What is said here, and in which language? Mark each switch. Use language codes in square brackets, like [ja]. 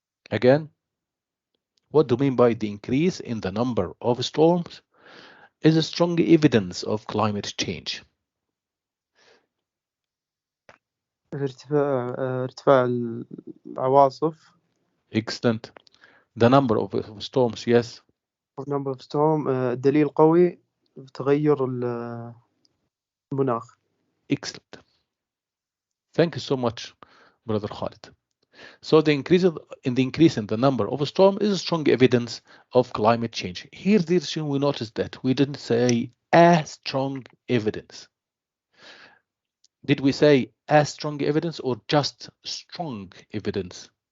[en] Again, what do you mean by the increase in the number of storms is a strong evidence of climate change? [ar] ارتفاع العواصف. [en] Excellent. The number of storms, yes. number of storm [ar] دليل قوي بتغير المناخ. [en] Excellent. Thank you so much, Brother Khalid. So the increase in the number of storms is a strong evidence of climate change. Here, we noticed that we didn't say a strong evidence. Did we say a strong evidence or just strong evidence?